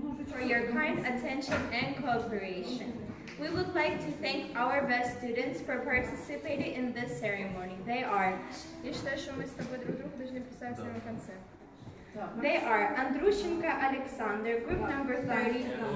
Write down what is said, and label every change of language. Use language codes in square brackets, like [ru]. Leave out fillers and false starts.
[en] For your kind attention and cooperation. We would like to thank our best students for participating in this ceremony. They are... [ru] Я считаю, что мы с тобой друг другу должны представиться на конце. [en] They are Andrushenko Alexander, group number 30.